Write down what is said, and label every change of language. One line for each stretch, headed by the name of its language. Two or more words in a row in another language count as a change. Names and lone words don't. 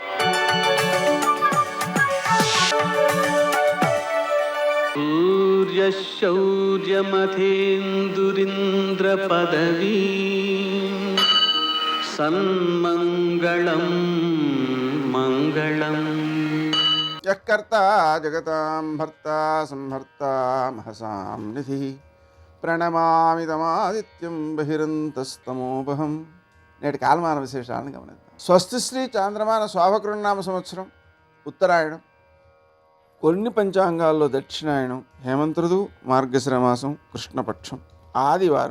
Sanskrit: सूर्यशौर्यमथेन्दुरिन्द्रपदवी सन्मङ्गलं मङ्गलम्. यः कर्ता जगतां भर्ता संहर्ता महसां निधिः ప్రణమామి తమాదిత్యం బహిరంతస్తమోపహం.
Telugu: నేటి కాలమాన విశేషాలను గమనిద్దాం. స్వస్తి శ్రీ చాంద్రమాన శోభకృన్నామ సంవత్సరం ఉత్తరాయణం, కొన్ని పంచాంగాల్లో దక్షిణాయనం, హేమంత ఋతువు, మార్గశిర మాసం, కృష్ణపక్షం, ఆదివారం.